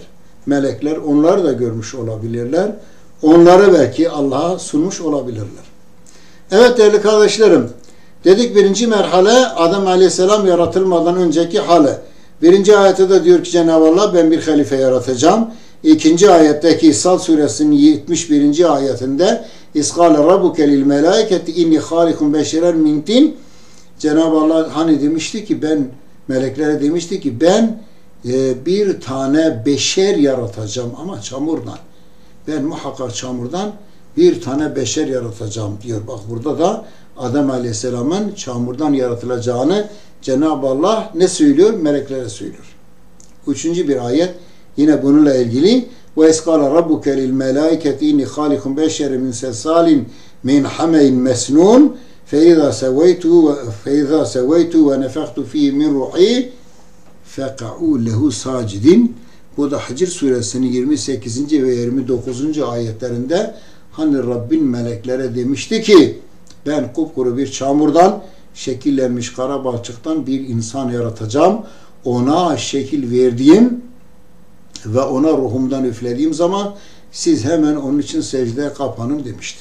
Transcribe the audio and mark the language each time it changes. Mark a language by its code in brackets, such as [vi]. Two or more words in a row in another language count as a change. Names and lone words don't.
[tr] Melekler onları da görmüş olabilirler. Onları belki Allah'a sunmuş olabilirler. Evet değerli kardeşlerim, dedik birinci merhale Adem Aleyhisselam yaratılmadan önceki hali. Birinci ayette de diyor ki Cenab-ı Allah, ben bir halife yaratacağım. İkinci ayetteki İsra suresinin 71. [ar] ayetinde إذ قال ربك للملائكة إني خالق بشرا من طين. [tr] Cenab-ı Allah hani demişti ki, meleklere demişti ki ben bir tane beşer yaratacağım ama çamurdan. Ben muhakkak çamurdan bir tane beşer yaratacağım diyor. Bak burada da Adem Aleyhisselam'ın çamurdan yaratılacağını Cenab-ı Allah ne söylüyor? Meleklere söylüyor. Üçüncü bir ayet yine bununla ilgili. [ar] وإذ قال ربك للملائكة إني خالق بشرا من صلصال من حمإ مسنون فَاِذَا سَوَيْتُ وَنَفَخْتُ ف۪يهِ مِنْ رُحِي فَقَعُوا لَهُ سَاجِدِينَ. [tr] Bu da Hicr suresinin 28. ve 29. ayetlerinde hani Rabbin meleklere demişti ki ben kupkuru bir çamurdan şekillenmiş kara balçıktan bir insan yaratacağım. Ona şekil verdiğim ve ona ruhumdan üflediğim zaman siz hemen onun için secdeye kapanın demişti.